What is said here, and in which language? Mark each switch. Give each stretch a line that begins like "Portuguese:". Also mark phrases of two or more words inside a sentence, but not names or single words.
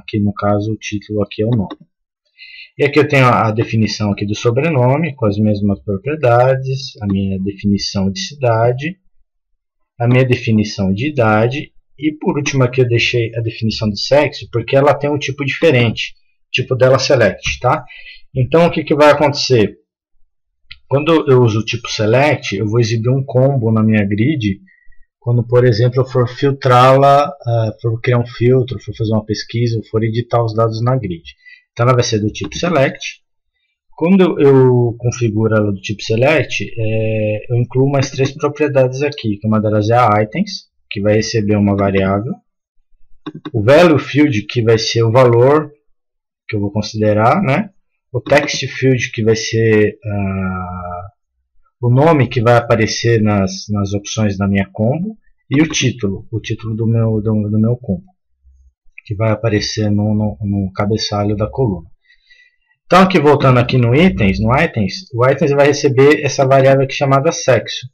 Portuguese: Aqui no caso o título aqui é o nome. E aqui eu tenho a definição aqui do sobrenome, com as mesmas propriedades, a minha definição de cidade, a minha definição de idade, e por último aqui eu deixei a definição de sexo, porque ela tem um tipo diferente, o tipo dela select, tá? Então o que vai acontecer? Quando eu uso o tipo select, eu vou exibir um combo na minha grid, quando por exemplo eu for filtrá-la, for criar um filtro, for fazer uma pesquisa, ou for editar os dados na grid. Então ela vai ser do tipo select. Quando eu configuro ela do tipo select, eu incluo mais 3 propriedades aqui, que uma delas é a items, que vai receber uma variável, o
English: value field,
Portuguese: que vai ser o valor que eu vou considerar, né?
English: O text field,
Portuguese: que vai ser o nome que vai aparecer nas opções da minha combo, e o título do meu combo, que vai aparecer no cabeçalho da coluna. Então aqui voltando aqui no itens, o itens vai receber essa variável aqui chamada sexo.